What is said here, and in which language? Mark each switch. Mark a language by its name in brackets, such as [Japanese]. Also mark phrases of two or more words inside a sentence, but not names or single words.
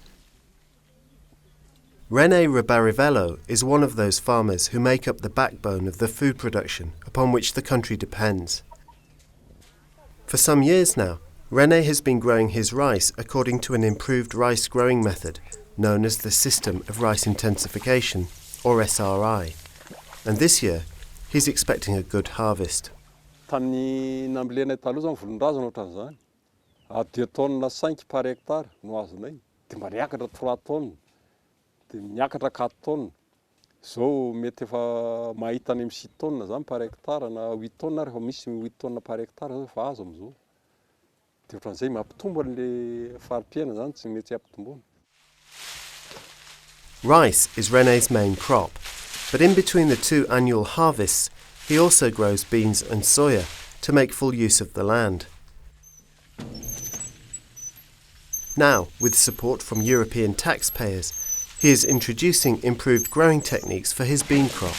[English] René Rebarivello is one of those farmers who make up the backbone of the food production upon which the country depends. For some years now, René has been growing his rice according to an improved rice growing method known as the system of rice intensification, or SRI, and this year he's expecting a good harvest. [Malagasy] Tamin'ny nambolena taloha zany volondrazana ohatran'izany. [French] 2 tonnes 5 par hectare [Malagasy] no azonay. Dia mba niakatra 3 tonnes. Dia niakatra 4 tonnes. Zao mety efa mahita any amin'ny 6 tonnes zany [French] par hectare [Malagasy] na 8 tonnes rehefa misy 8 [French] tonnes par hectare [Malagasy] zao efa azo amin'izao. Dia ohatran'izay mampitombo an'ilay fari-piaina zany tsy mety hampitomboana. [English] Rice is René's main crop, but in between the 2 annual harvests, he also grows beans and soya to make full use of the land. Now, with support from European taxpayers, he is introducing improved growing techniques for his bean crop.